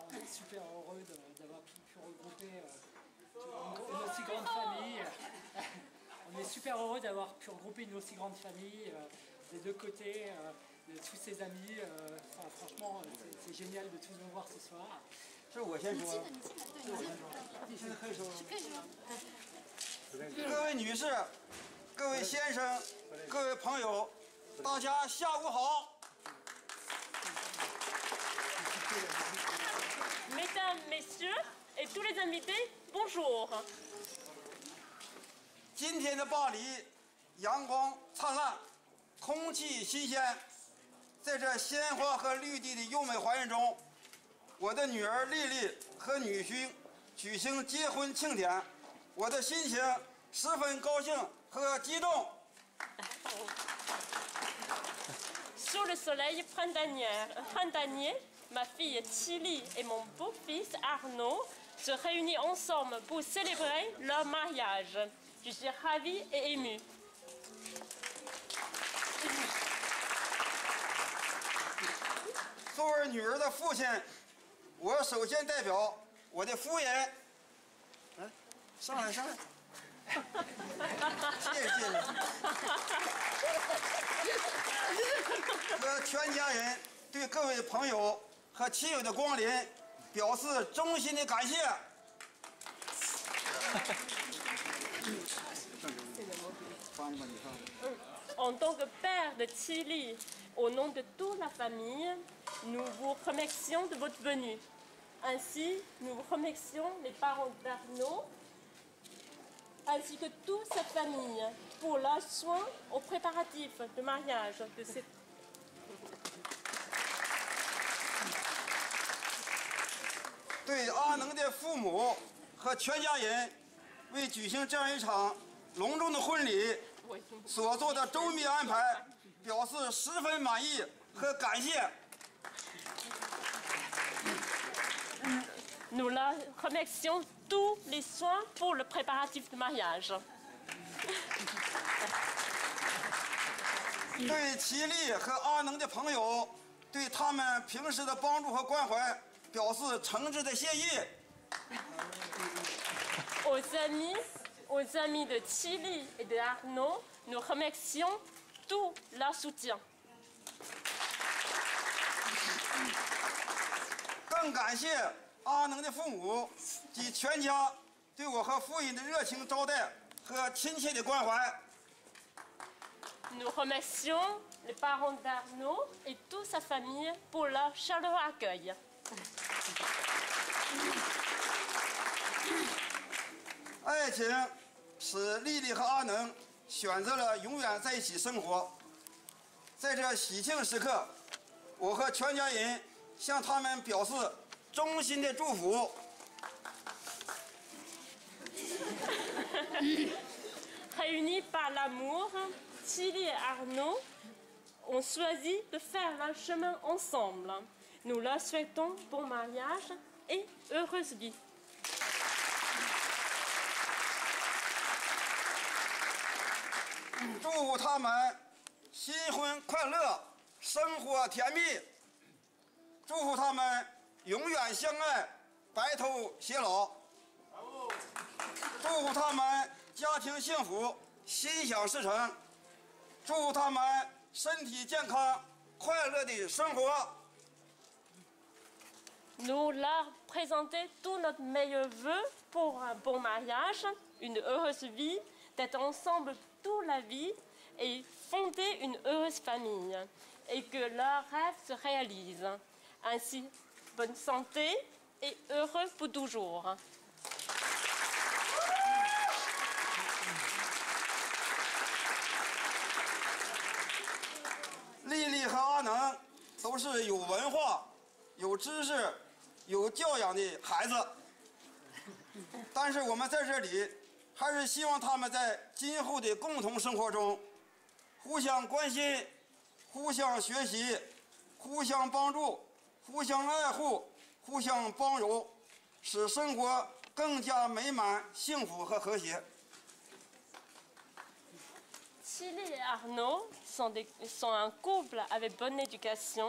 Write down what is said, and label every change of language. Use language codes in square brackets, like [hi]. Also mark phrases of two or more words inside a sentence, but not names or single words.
[fr] On est super heureux d'avoir pu regrouper une aussi grande famille. On est super heureux d'avoir pu regrouper une aussi grande famille des deux côtés, de tous ses amis. Franchement, c'est génial de tous nous voir ce soir. [zh] 各位女士、各位先生、各位朋友，大家下午好。 [fr] Mesdames, Messieurs et tous les invités, bonjour. [zh] 今天的巴黎，阳光灿烂，空气新鲜，在这鲜花和绿地的优美环境中，我的女儿丽丽和女婿举行结婚庆典，我的心情十分高兴和激动。 [fr] Sous le soleil printanier, ma fille Tilly et mon beau-fils Arnaud se réunissent ensemble pour célébrer leur mariage. Je suis ravie et émue. [zh] 作为女儿的父亲，我首先代表我的夫人，上来，谢谢你，和全家人对各位朋友和亲友的光临表示衷心的感谢。 [fr] En tant que père de Tilly, au nom de toute la famille, nous vous remercions de votre venue. Ainsi, nous remercions les parents d'Arnaud, ainsi que toute cette famille, pour leur soin aux préparatifs de mariage de cette... [zh] 对阿能的父母和全家人为举行这样一场隆重的婚礼所做的周密安排，表示十分满意和感谢。 [fr] Nous leur remercions tous les soins pour le préparatif de mariage. [zh] 对齐丽和阿能的朋友，对他们们平时的帮助和关怀，表示诚挚的谢意。 [fr] Aux amis de Thierry et de Arnaud, nous remercions tout leur soutien. [zh] 更感谢阿能的父母及全家对我和夫人的热情招待和亲切的关怀。 [fr] Nous remercions les parents d'Arnaud et toute sa famille pour leur chaleureux accueil. [zh] 爱情使丽丽和阿能选择了永远在一起生活。在这喜庆时刻，我和全家人向他们表示衷心的祝福。 [fr] Réunis par l'amour, Thierry et Arnaud ont choisi de faire un chemin ensemble. Nous leur souhaitons bon mariage et heureuse vie. [zh] 祝福他们新婚快乐，生活甜蜜。祝福他们永远相爱，白头偕老。祝福他们家庭幸福，心想事成。祝福他们身体健康，快乐的生活。 [fr] Nous leur présentons tous notre meilleur vœu pour un bon mariage, une heureuse vie, d'être ensemble toute la vie et fonder une heureuse famille et que leurs rêves se réalisent. Ainsi, bonne santé et heureux pour toujours. [zh] 丽丽和阿能都是有文化、有知识、有教养的孩子，但是我们在这里还是希望他们在今后的共同生活中，互相关心、互相学习、互相帮助、互相爱护、互相包容，使生活更加美满、幸福和和谐。 [fr] Thierry et Arnaud sont un couple avec bonne éducation.